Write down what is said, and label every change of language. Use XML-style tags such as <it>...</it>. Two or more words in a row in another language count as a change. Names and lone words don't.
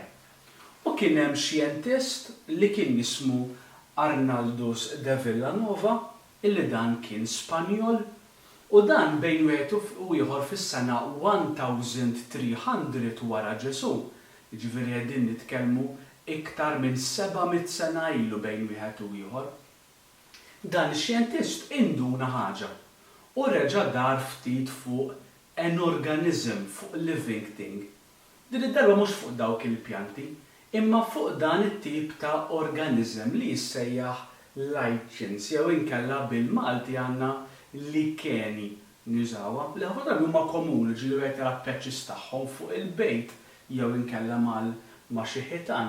<mt>U kien hemm xjentist li kien jismu Arnaldus de Villanova, illi dan kien Spanjol, u dan bejn wieħed u ieħor fis-sena 1300 wara Ġesu, jiġifieri qegħdin nitkellmu iktar minn 700 sena ilu bejn wieħed u ieħor. Dan ix-xjentist induna ħaġa u reġa' dar ftit fuq</mt> <en>an organism,</en> <mt>fuq</mt> <en>living thing.</en> <mt>Din id-darba mhux fuq dawk il-pjanti, imma fuq dan it-tip ta' organism li jissejjaħ lichens jew inkella bil-Malti għandna licheni nużawha. L-ħafna drabi huma komuni ġieli wieħed jara patches tagħhom fuq il-bejt jew inkella ma' xi ħitan.</mt>